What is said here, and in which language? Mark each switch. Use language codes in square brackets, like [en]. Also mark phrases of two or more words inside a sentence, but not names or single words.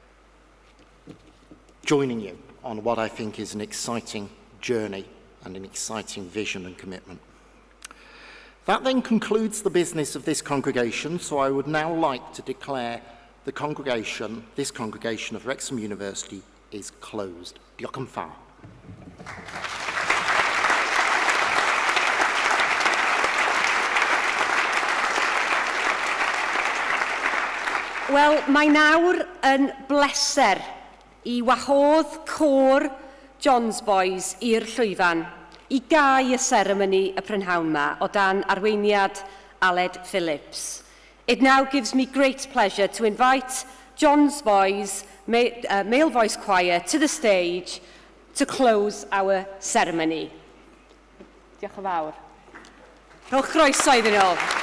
[en] And joining you on what I think is an exciting journey and an exciting vision and commitment. That then concludes the business of this congregation, so I would now like to declare this congregation of Wrexham University is closed. [cy] Diolch yn fawr. Wel, mae nawr yn bleser I wahodd côr John's Boys i'r llwyfan I gau y seremoni y prynhawn ma o dan arweiniad Aled Phillips. [en] It now gives me great pleasure to invite John's Boys male voice choir to the stage to close our ceremony. [cy] Diolch yn fawr. Rhowch croeso iddyn nhw.